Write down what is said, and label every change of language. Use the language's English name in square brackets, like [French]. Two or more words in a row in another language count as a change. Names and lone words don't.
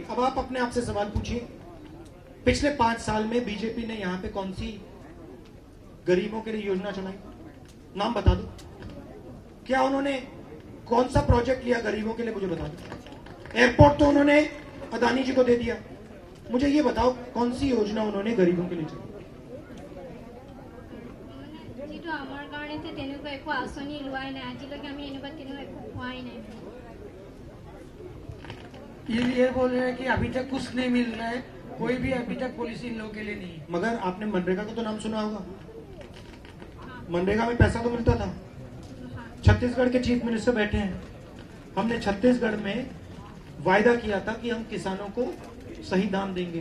[Hindi] अब आप अपने आप से सवाल पूछिए, पिछले 5 साल में बीजेपी ने यहां पे कौन सी गरीबों के लिए योजना चलाई? नाम बता दो। क्या उन्होंने कौन सा प्रोजेक्ट लिया गरीबों के लिए? मुझे बता दो। एयरपोर्ट तो उन्होंने अदानी जी को दे दिया, मुझे ये बताओ कौन सी योजना उन्होंने गरीबों के लिए चलाई? [Assamese] যিটো আমাৰ কাৰণে তেনেকুৱা একো আঁচনি লোৱাই নাই, আজিলৈকে আমি এনেকুৱা তেনেকুৱা একো পোৱাই নাই। [Hindi] ये बोल रहे हैं कि अभी तक कुछ नहीं मिल रहा है, कोई भी अभी तक पॉलिसी इन लोगों के लिए नहीं है। मगर आपने मनरेगा का तो नाम सुना होगा, मनरेगा में पैसा तो मिलता था। छत्तीसगढ़ के [English] chief minister [Hindi] बैठे हैं, हमने छत्तीसगढ़ में वायदा किया था कि हम किसानों को सही दाम देंगे।